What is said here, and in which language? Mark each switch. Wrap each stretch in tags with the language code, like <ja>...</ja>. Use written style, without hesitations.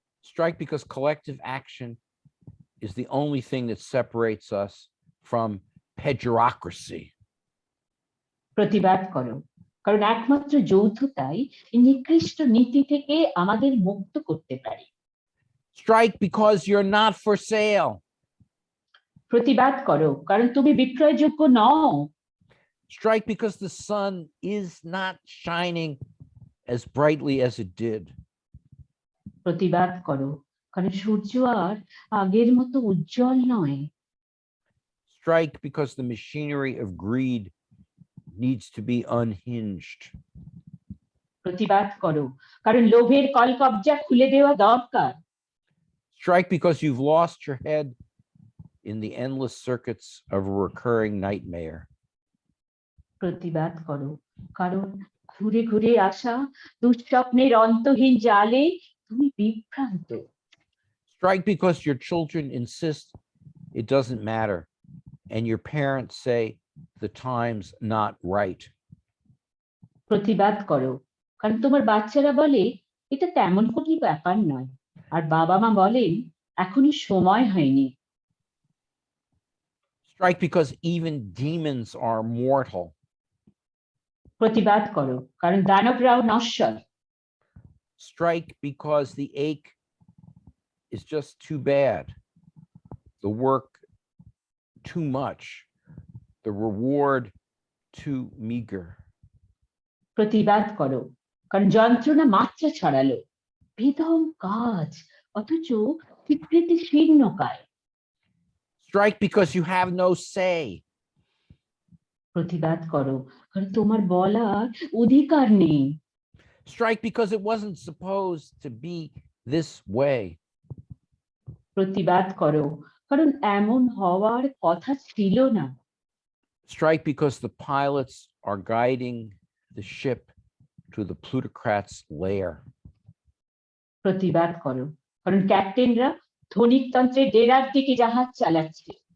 <en>Strike because collective action is the only thing that separates us from pedurocracy.</en> <bn>প্রতিবাদ করো, কারণ একমাত্র যৌথতাই এই নিকৃষ্ট নীতি থেকে আমাদের মুক্ত করতে পারে।</bn> <en>Strike because you're not for sale.</en> <bn>প্রতিবাদ করো, কারণ তুমি বিক্রয়যোগ্য নও।</bn> <en>Strike because the sun is not shining as brightly as it did.</en> <bn>প্রতিবাদ করো, কারণ সূর্য আর আগের মতো উজ্জ্বল নয়।</bn> <en>Strike because the machinery of greed needs to be unhinged.</en> <bn>প্রতিবাদ করো, কারণ লোভের কলকব্জা খুলে দেওয়া দরকার।</bn> <en>Strike because you've lost your head in the endless circuits of a recurring nightmare.</en> <bn>প্রতিবাদ করো, কারণ ঘুরে ঘুরে আসা দুঃস্বপ্নের অন্তহীন জালে তুমি বিভ্রান্ত।</bn> <en>Strike because your children insist it doesn't matter, and your parents say the time's not right.</en> <bn>প্রতিবাদ করো, কারণ তোমার বাচ্চারা বলে এটা তেমন কোনো ব্যাপার নয়, আর বাবা মা বলেন এখনো সময় হয়নি।</bn> <en>Strike because even demons are mortal.</en> <bn>প্রতিবাদ করো, কারণ দানবরাও নশ্বর।</bn> <en>Strike because the ache is just too bad, the work too much, the reward too meager.</en> <bn>প্রতিবাদ করো, কারণ যন্ত্রণা মাত্রা ছড়ালো, বেদম কাজ অথচ স্বীকৃতি শীর্ণকায়।</bn> <en>Strike because you have no say.</en> <bn>প্রতিবাদ করো, কারণ তোমার বলার অধিকার নেই।</bn> <en>Strike because it wasn't supposed to be this way.</en> <bn>প্রতিবাদ করো, কারণ এমন হওয়ার কথা ছিল না।</bn> <en>Strike because the pilots are guiding the ship to the plutocrat's lair.</en> <bn>প্রতিবাদ করো, কারণ ক্যাপ্টেনরা ধনিকতন্ত্রের ডেরার দিকে জাহাজ চালাচ্ছে।</bn>